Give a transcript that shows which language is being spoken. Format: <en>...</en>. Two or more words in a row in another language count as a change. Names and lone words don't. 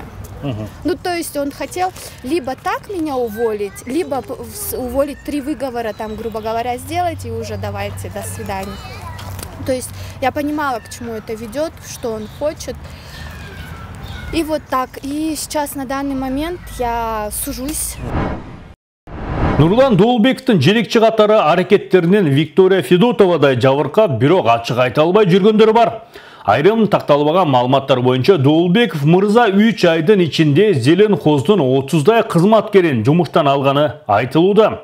<ru>Ну, то есть он хотел либо так меня уволить, либо уволить 3 выговора, там, грубо говоря, сделать, и уже давайте, до свидания. То есть я понимала, к чему это ведет, что он хочет. И вот так. И сейчас на данный момент я сужусь.</ru> <ky>Нурлан Доолбековдун желекчи катары аракеттеринен Виктория Федотовадай жабыркап, бирок ачык айта албай жүргөндөр бар. Айрым такталбаган маалыматтар боюнча Доолбеков мырза 3 айдын ичинде Зеленхоздун 30дай кызматкерин жумуштан алганы айтылууда.</ky>